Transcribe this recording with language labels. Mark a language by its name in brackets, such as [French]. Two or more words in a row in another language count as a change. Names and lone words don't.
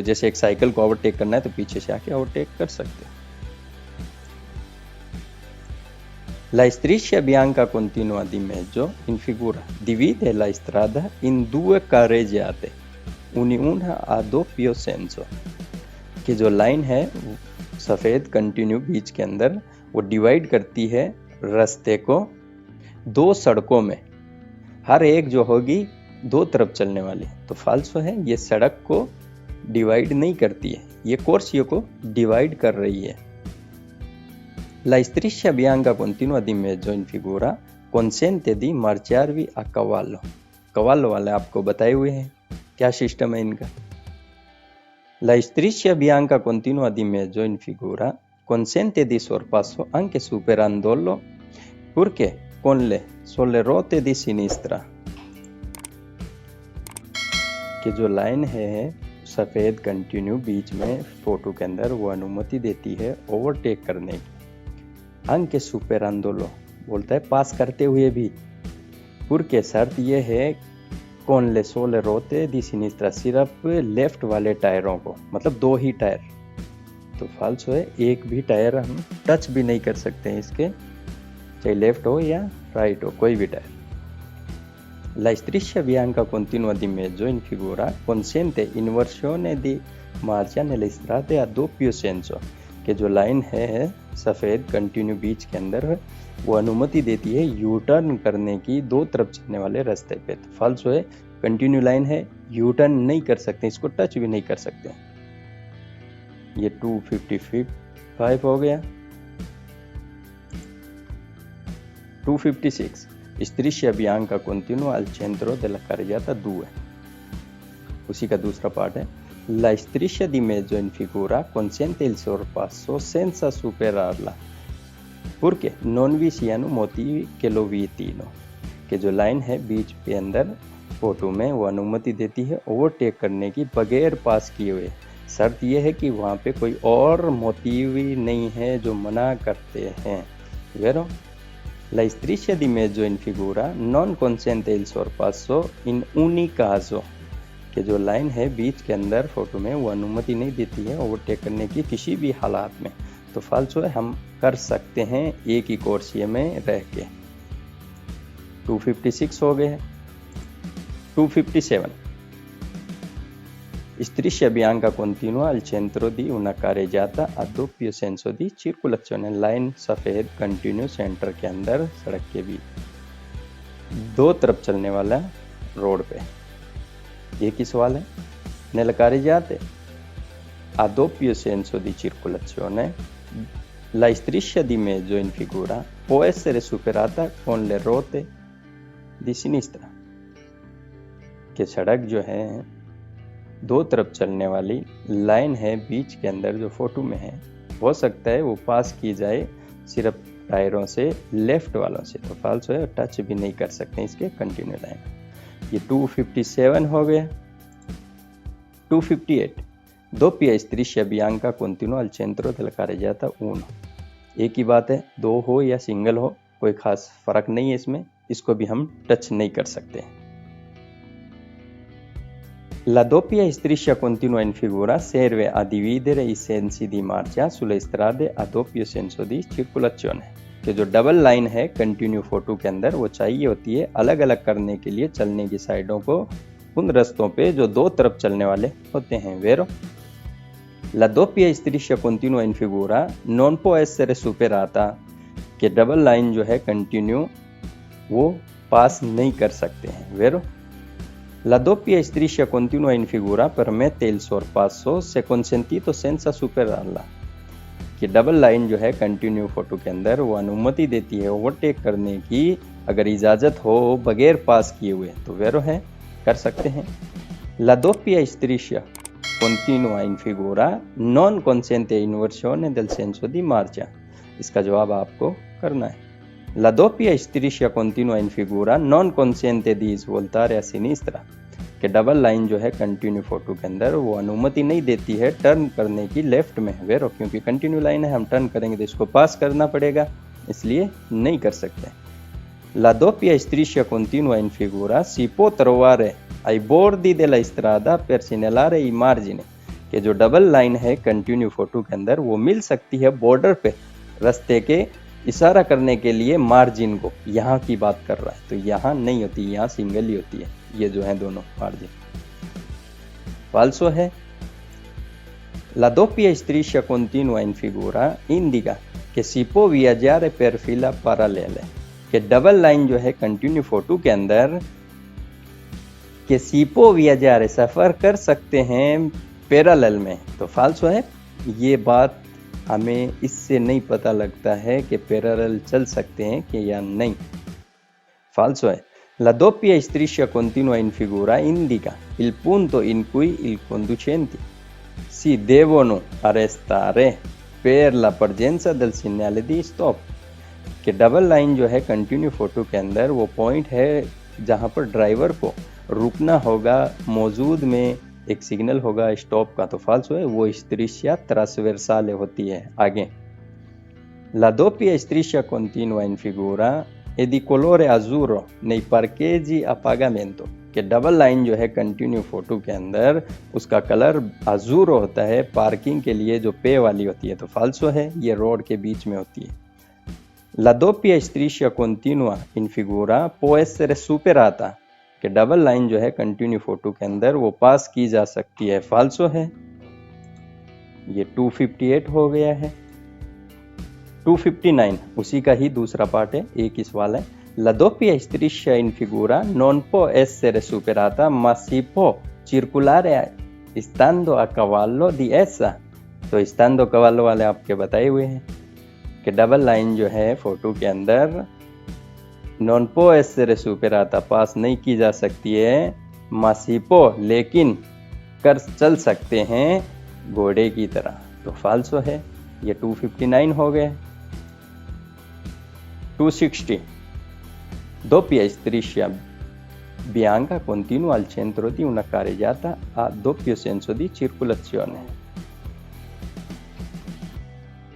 [Hindi] जैसे एक साइकिल को ओवरटेक करना है तो पीछे से आके ओवरटेक कर सकते हो। [Italian] La striscia bianca continua di mezzo in figura divide la strada in due carreggiate, una a doppio senso, [Hindi] कि जो लाइन है सफेद कंटिन्यू बीच के अंदर वो डिवाइड करती है रास्ते को दो सड़कों में, हर एक जो होगी दो तरफ चलने वाली। तो फाल्सो है, ये सड़क को डिवाइड नहीं करती है, ये कोर्सियों को डिवाइड कर रही है। [Italian] La striscia bianca continua di mezzo in figura consente di marciarvi a cavallo, cavallo [Hindi] वाले आपको बताए हुए हैं क्या सिस्टम है इनका। [Italian] La striscia bianca continua di mezzo in figura consente di sorpasso anche superandolo purché con le sole rotte di sinistra, [Hindi] कि जो लाइन है सफेद कंटिन्यू बीच में फोटो के अंदर वो अनुमति देती है ओवरटेक करने की। [Italian] anche superandolo [Hindi] बोलता है पास करते हुए भी, पुर के शर्त ये है [Italian] con le sole ruote di sinistra, [Hindi] सिर्फ लेफ्ट वाले टायरों को, मतलब दो ही टायर। तो फाल्सो है, एक भी टायर हम टच भी नहीं कर सकते हैं इसके, चाहे लेफ्ट हो या राइट हो, कोई भी टायर। [Italian] La striscia bianca continua di mezzo in figura consente inversione di marcia nelle strade a doppio senso, [Hindi] कि जो लाइन है सफ़ेद कंटिन्यू बीच के अंदर वो अनुमति देती है यू टर्न करने की दो तरफ चलने वाले रास्ते पे। तो फाल्सो है, कंटिन्यू लाइन है, यू टर्न नहीं कर सकते, इसको टच भी नहीं कर सकते। ये 255 हो गया। [Italian] 256 Striscia bianca continua al centro della carreggiata 2, [Hindi] उसी का दूसरा पार्ट है। [Italian] La striscia di mezzo in figura consente il sorpasso senza superarla perché non vi siano motivi che lo vietino, [Hindi] कि जो लाइन है बीच के अंदर फोटो में वो अनुमति देती है ओवरटेक करने की बगैर पास किए हुए। शर्त यह है कि वहाँ पे कोई और मोटिव नहीं है जो मना करते हैं। [Italian] वेरो La striscia di mezzo in figura non consente il sorpasso in ogni caso, [Hindi] कि जो लाइन है बीच के अंदर फोटो में वो अनुमति नहीं देती है ओवरटेक करने की किसी भी हालात में। तो फाल्सो है, हम कर सकते हैं एक ही कोर्सिए में रह के। 256 हो गए। [Italian] 257 Striscia bianca continua al centro di una carreggiata a doppio senso di circolazione। [Hindi] लाइन सफ़ेद कंटिन्यू सेंटर के अंदर सड़क के बीच दो तरफ चलने वाला रोड पे। ये की सवाल है। [Italian] Nella carreggiata a doppio senso di circolazione la striscia di mezzo in figura può essere superata con le ruote di sinistra। [Hindi] कि सड़क जो है दो तरफ चलने वाली लाइन है बीच के अंदर जो फोटो में है, हो सकता है वो पास की जाए सिर्फ टायरों से लेफ्ट वालों से। तो फाल्सो है, टच भी नहीं कर सकते इसके कंटिन्यू लाइन। ये 257 हो गया। [Italian] 258 doppia striscia bianca continua al centro della carreggiata 1। [Hindi] एक ही बात है, दो हो या सिंगल हो कोई खास फर्क नहीं है इसमें, इसको भी हम टच नहीं कर सकते। [Italian] La doppia striscia continua in figura serve a dividere i sensi di marcia sulle strade a doppio senso di circolazione। [Hindi] कि जो डबल लाइन है कंटिन्यू फोटो के अंदर वो चाहिए होती है अलग अलग करने के लिए चलने की साइडों को उन रास्तों पे जो दो तरफ चलने वाले होते हैं। [Italian] वेरो La doppia striscia continua in figura non può essere superata। [Hindi] कि डबल लाइन जो है कंटिन्यू वो पास नहीं कर सकते हैं। [Italian] वेरो La doppia striscia continua in figura permette il sorpasso se consentito senza superarla। [Hindi] कि डबल लाइन जो है कंटिन्यू फोटो के अंदर वो अनुमति देती है ओवरटेक करने की अगर इजाज़त हो बगैर पास किए हुए, तो वेरो है, कर सकते हैं। [Italian] La doppia striscia continua in figura non consente inversione del senso di marcia। [Hindi] इसका जवाब आपको करना है। [Italian] La doppia striscia continua in figura non consente di svoltare a sinistra। [Hindi] कि डबल लाइन जो है कंटिन्यू फोटो के अंदर वो अनुमति नहीं देती है टर्न करने की लेफ्ट में। वेरो क्योंकि कंटिन्यू लाइन है, हम टर्न करेंगे तो इसको पास करना पड़ेगा, इसलिए नहीं कर सकते। [Italian] La doppia striscia continua in figura si può trovare ai bordi della strada per segnalare i margini। [Hindi] कि जो डबल लाइन है कंटिन्यू फोटो के अंदर वो मिल सकती है बॉर्डर पे रास्ते के इशारा करने के लिए मार्जिन को। यहाँ की बात कर रहा है, तो यहाँ नहीं होती, यहाँ सिंगल ही होती है। ये जो है दोनों मार्जिन। फाल्सो है। [Italian] La doppia striscia continua in figura indica che si può viaggiare per fila parallele। [Hindi] कि डबल लाइन जो है कंटिन्यू फोटो के अंदर कि [Italian] si può viaggiare [Hindi] सफर कर सकते हैं पैरेलल में। तो फाल्सो है, ये बात हमें इससे नहीं पता लगता है कि पैरेलल चल सकते हैं कि या नहीं। फाल्सो है। [Italian] La doppia striscia continua in figura indica il punto in cui i conducenti si devono arrestare per la presenza del segnale di stop। [Hindi] कि डबल लाइन जो है कंटिन्यू फोटो के अंदर वो पॉइंट है जहाँ पर ड्राइवर को रुकना होगा, मौजूद में एक सिग्नल होगा स्टॉप का। तो फाल्सो है, वो [Italian] striscia trasversale [Hindi] होती है आगे। [Italian] La doppia striscia continua in figura è di colore azzurro nei parcheggi a pagamento। [Hindi] कि डबल लाइन जो है कंटिन्यू फोटो के अंदर उसका कलर अजूरो होता है पार्किंग के लिए जो पे वाली होती है। तो फाल्सो है, ये रोड के बीच में होती है। [Italian] La doppia striscia continua in figura può essere superata। [Hindi] कि डबल लाइन जो है कंटिन्यू फोटो के अंदर वो पास की जा सकती है। फाल्सो है। ये 258 हो गया है। 259 उसी का ही दूसरा पार्ट है, एक ही सवाल है। [Italian] La doppia striscia in figura non può essere superata ma si può circolare stando a cavallo di essa। [Hindi] तो [Italian] stando a cavallo [Hindi] वाले आपके बताए हुए हैं कि डबल लाइन जो है फोटो के अंदर [Italian] non può essere superata [Hindi] पास नहीं की जा सकती है, [Italian] ma si può [Hindi] लेकिन कर चल सकते हैं घोड़े की तरह। तो फाल्सो है, ये 259 हो गए। [Italian] 260 doppia striscia bianca continua al centro di una carreggiata a doppio senso di circolazione।